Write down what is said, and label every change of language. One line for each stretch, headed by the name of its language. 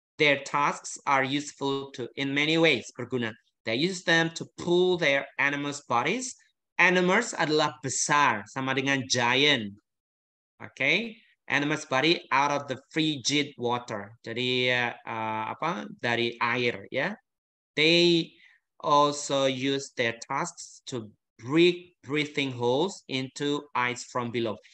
English: Their tusks are useful in many ways,
Indonesian: berguna.
English: They use them to pull their animals' bodies.
Indonesian: Animals adalah besar, sama dengan giant.
English: Okay, animals' body out of the frigid water.
Indonesian: Jadi dari air ya.
English: They also use their tusks to break breathing holes into ice from below.